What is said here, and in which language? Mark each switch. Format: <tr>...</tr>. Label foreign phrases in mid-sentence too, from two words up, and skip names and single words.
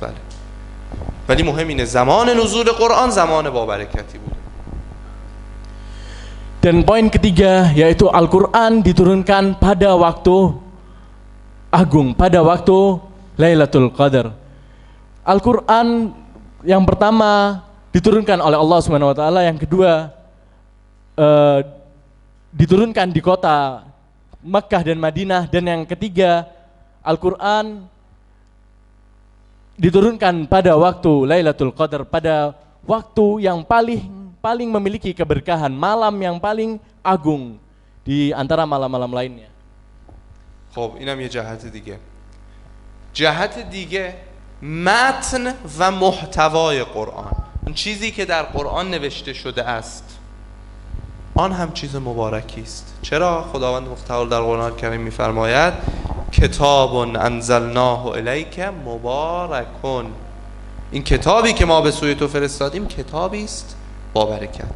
<fa>بله، ولی مهم اینه زمان نزول قرآن زمان با برکتی بوده.</fa> <id>Dan poin ketiga yaitu Al-Quran diturunkan pada waktu agung, pada waktu Lailatul Qadar. Al-Quran yang pertama diturunkan oleh Allah</id> <ar>سبحانه و تعالى,</ar> <id>yang kedua diturunkan di kota Makkah dan Madinah, dan yang ketiga Al-Quran diturunkan pada waktu Lailatul Qadar, pada waktu yang paling memiliki keberkahan, malam yang paling agung di antara malam-malam lainnya.</id> <fa>خب اینم یه جهت دیگه. جهت دیگه متن و محتوای قرآن، اون چیزی که در قرآن نوشته شده است، آن هم چیز مبارکی است. چرا؟ خداوند متعال در قرآن کریم می‌فرماید</fa> <ar>کتاب انزلناه الیک مبارک،</ar> <fa>این کتابی که ما به سوی تو فرستادیم کتابی است با برکت.</fa>